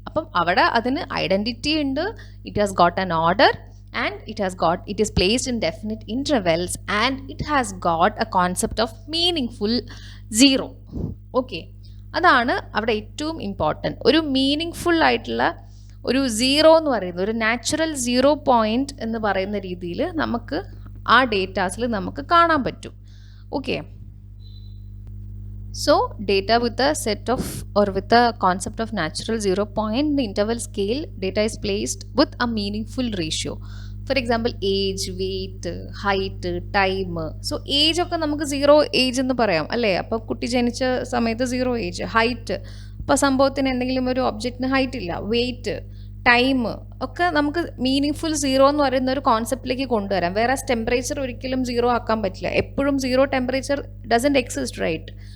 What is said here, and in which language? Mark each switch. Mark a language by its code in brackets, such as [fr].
[ml] അപ്പം അവിടെ അതിന് ഐഡൻറ്റിറ്റി ഉണ്ട്, [en] It has got an order and it is placed in definite intervals and it has got a concept of meaning full zero. [ml] Okay, അതാണ് അവിടെ ഏറ്റവും important. ഒരു meaning full ആയിട്ടുള്ള ഒരു സീറോ എന്ന് പറയുന്നത്, ഒരു നാച്ചുറൽ 0 പോയിൻ്റ് എന്ന് പറയുന്ന രീതിയിൽ നമുക്ക് ആ ഡേറ്റാസിൽ നമുക്ക് കാണാൻ പറ്റും. [en] Okay, so data with a set of or with a concept of natural 0 point, the interval scale data is placed with a meaningful ratio. For example, age, weight, height, time. [ml] So age ഒക്കെ നമുക്ക് 0 age എന്ന് പറയാം അല്ലേ. അപ്പോൾ കുട്ടി ജനിച്ച സമയത്ത് 0 age. Height, ഇപ്പോൾ സംഭവത്തിന് എന്തെങ്കിലും ഒരു ഒബ്ജക്റ്റിന് ഹൈറ്റ് ഇല്ല. വെയിറ്റ്, ടൈം ഒക്കെ നമുക്ക് മീനിങ് ഫുൾ 0 എന്ന് പറയുന്ന ഒരു കോൺസെപ്റ്റിലേക്ക് കൊണ്ടുവരാം. വേറെ ടെമ്പറേച്ചർ ഒരിക്കലും 0 ആക്കാൻ പറ്റില്ല. എപ്പോഴും 0 ടെമ്പറേച്ചർ [en] Doesn't exist, right?